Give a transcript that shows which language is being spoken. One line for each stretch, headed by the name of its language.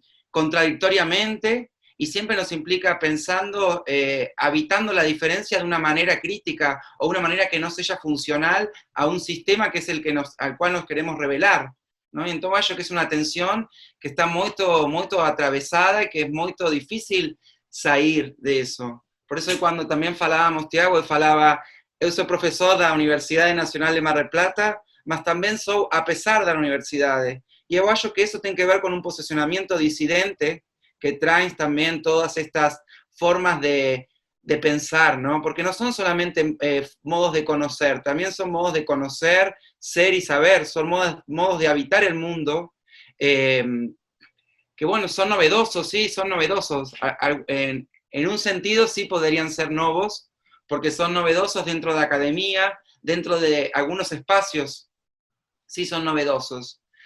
Spanish: contradictoriamente y siempre nos implica pensando, habitando la diferencia de una manera crítica o una manera que no sea funcional a un sistema que es al cual nos queremos revelar, ¿no? Y entonces yo que es una tensión que está muy atravesada y que es muy difícil salir de eso.
Portuguese: Por eso quando também falávamos, Tiago, eu falava, eu sou professor da Universidade Nacional de Mar del Plata, mas também sou apesar da universidade. E eu acho que isso tem que ver com um posicionamento disidente que traz também todas estas formas de pensar, ¿no?
Spanish: Porque no son solamente modos de conocer, también son modos de conocer, ser y saber, son modos de habitar el mundo, que bueno, son novedosos, sí, son novedosos. En un sentido sí podrían ser novos, porque son novedosos dentro de la academia, dentro de algunos espacios, sí son novedosos.